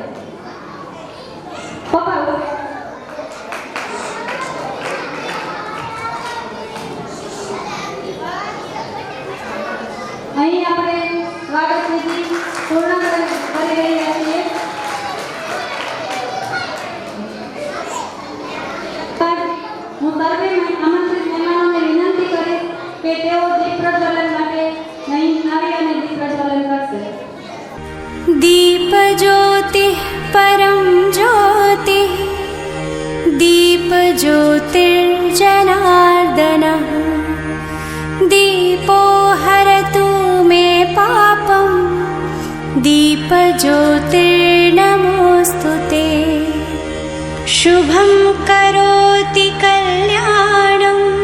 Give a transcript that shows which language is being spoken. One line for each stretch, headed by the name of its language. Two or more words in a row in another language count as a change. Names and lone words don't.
Gujarati: પપ્પા અહીં આપણે સ્વાગત વિધિ પૂર્ણ કરી રહ્યા છીએ. હું સર્વે આમંત્રિત મહેમાનોને વિનંતી કરીશ કે તેઓ દીપ પ્રજ્વલન માટે અહીં આવી અને દીપ પ્રજ્વલન કરશે.
Sanskrit: दीप ज्योति परम ज्योति दीप ज्योतिर्जनार्दनः दीपो हरतु मे पापं दीप ज्योतिर्नमोस्तुते शुभं करोति कल्याणं